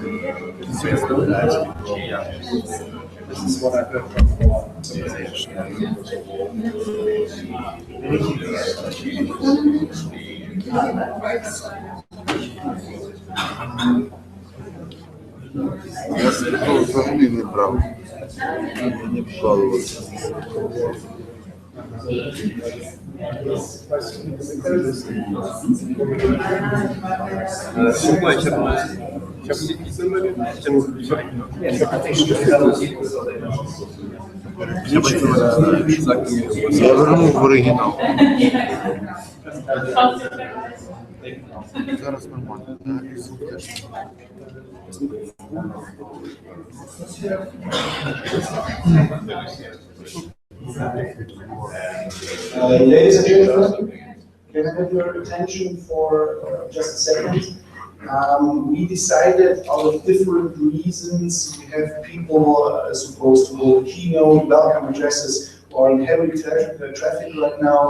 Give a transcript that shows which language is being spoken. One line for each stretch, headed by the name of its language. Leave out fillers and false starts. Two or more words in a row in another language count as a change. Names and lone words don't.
English: This is what I heard from
Ukrainian: Я скільки взагалі не брав. Мені вкалувався.
German: Guck mal, ich hab diese
Ukrainian: Я вернув в оригінал. Зараз нормально. І звук теж.
English: Ladies and gentlemen, can I have your attention for just a second? We decided out of different reasons, we have people supposed to hold keynote, welcome addresses, or in heavy traffic right now.